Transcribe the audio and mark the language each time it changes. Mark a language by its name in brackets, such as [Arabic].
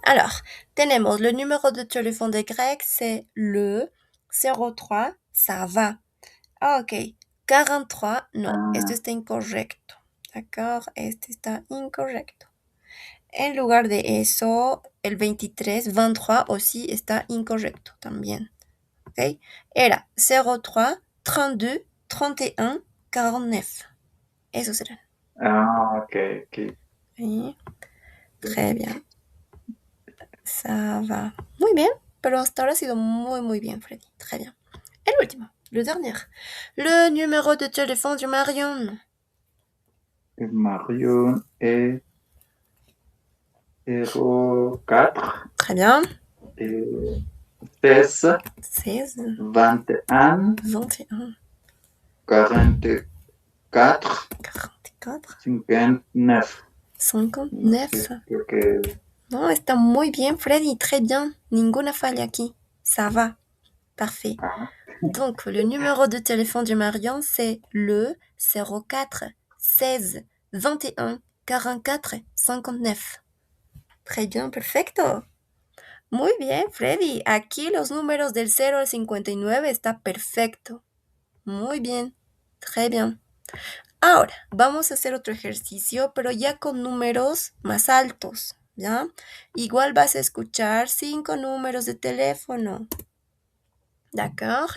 [French] Alors, tenemos le numéro de téléphone de Grec, c'est le 03. Ça va. Ah, ok. [Spanish] 43, no, esto está incorrecto. D'accord, este está incorrecto. En lugar de eso, el 23, 23 aussi está incorrecto también. ¿Ok? Era 03, 32, 31, 49. Esos serán. Ah, ok. [French] Sí. Très bien. Ça va. [Spanish] Muy bien. Pero hasta ahora ha sido muy bien, Freddy. [French] Très bien. [Spanish] El último, [French] le dernier. Le numéro de téléphone de Marion. Marion est 04 Très bien. et 16, 16, 21, 21, 44, 44, 59. 59. [Spanish] Creo que Non, está muy bien, Freddy. [French] Très bien. [Spanish] Ninguna falla aquí. [French] Ça va. Parfait. Donc, le numéro de téléphone de Marion, c'est le 04 16 21 44 59. Très bien, [Spanish] perfecto. Muy bien, Freddy. Aquí los números del 0 al 59 está perfecto. Muy bien. [French] Très bien. [Spanish] Ahora, vamos a hacer otro ejercicio, pero ya con números más altos, ¿ya? Igual vas a escuchar 5 números de teléfono. D'accord?